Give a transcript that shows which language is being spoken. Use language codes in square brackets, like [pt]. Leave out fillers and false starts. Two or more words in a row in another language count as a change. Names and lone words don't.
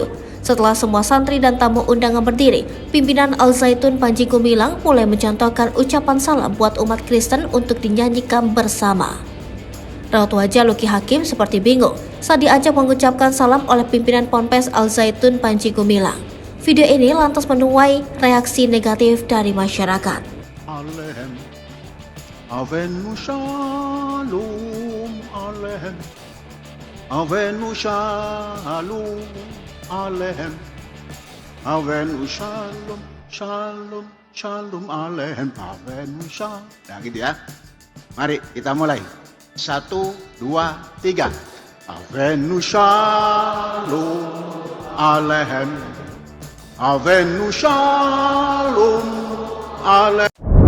[id] Setelah semua santri dan tamu undangan berdiri, pimpinan Al Zaitun Panji Gumilang mulai mencontohkan ucapan salam buat umat Kristen untuk dinyanyikan bersama. Raut wajah Luki Hakim seperti bingung saat diajak mengucapkan salam oleh pimpinan Ponpes Al Zaitun Panji Gumilang. Video ini lantas menuai reaksi negatif dari masyarakat. [he] עליכם, הבאנו שלום עליכם, הבאנו שלום עליכם, הבאנו שלום שלום שלום עליכם, הבאנו שלום. [id] Nah gitu ya. Mari kita mulai. 1, 2, 3. [he] הבאנו שלום עליכם, הבאנו שלום עליכם.